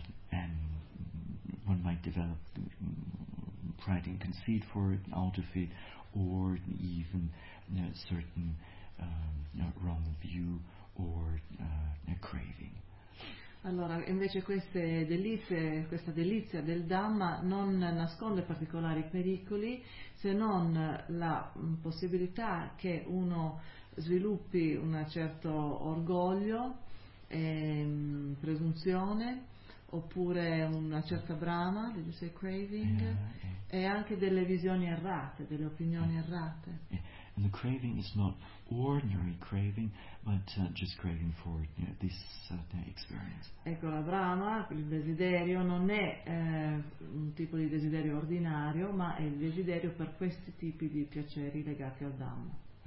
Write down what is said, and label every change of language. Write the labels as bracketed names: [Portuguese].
[English] one might develop pride and conceit for it, out of it, or even certain wrong view or craving. [Italian] Allora, invece questa delizia del Dhamma non nasconde particolari pericoli, se non la possibilità che uno sviluppi un certo orgoglio, presunzione, oppure una certa brama, [English] did you say craving, [Italian] e anche delle visioni errate, delle opinioni errate. [English] And the craving is not ordinary craving, but just craving for this experience. [Italian] Ecco, la brama, il desiderio, non è un tipo di desiderio ordinario, ma è il desiderio per questi tipi di piaceri legati al Dhamma.